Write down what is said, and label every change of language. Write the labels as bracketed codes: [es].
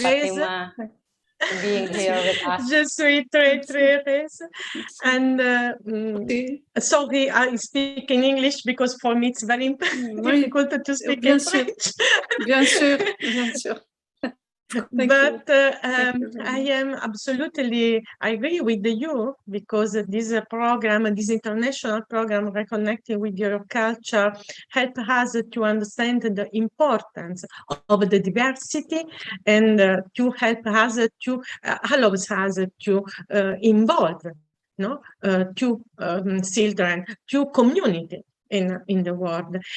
[en] Fatima, being here with us. [fr] Je suis très, très heureuse. [en] And sorry, I speak in English because for me it's very difficult to speak in French. [fr] Bien sûr, bien sûr. [en] But I am absolutely, I agree with you because this program, this international program, Reconnecting with Your Culture, help us to understand the importance of the diversity and to help us to, allows us to involve to children, to community in the world.